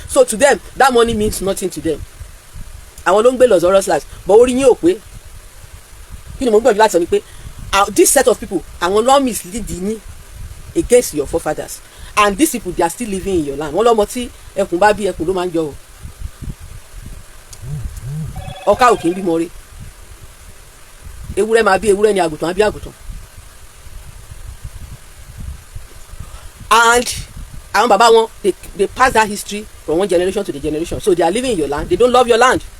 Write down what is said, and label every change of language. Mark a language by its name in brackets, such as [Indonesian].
[English] So to them that money means nothing to them. [Yoruba] àwọn ló ń gbé [English] luxurious lives, but [Yoruba] orí yín ò pé. kí ni mo gbọ́dọ̀ láti sọ ni pé [English] this set of people [Yoruba] àwọn ló [English] mislead [Yoruba] yín [English] against your forefathers, and these people they are still living in your land. [Yoruba] wọ́n lọ́mọ tí ẹkùn bá bí ẹkùn ló máa ń jọ o, ọká ò kì í bímọ rí, ewúrẹ́ máa bí ewúrẹ́ ni àgùntàn á bí àgùntàn. [English] And [Yoruba] àwọn bàbá wọn [English] they pass that history from one generation to the generation, so they are living in your land, they don't love your land.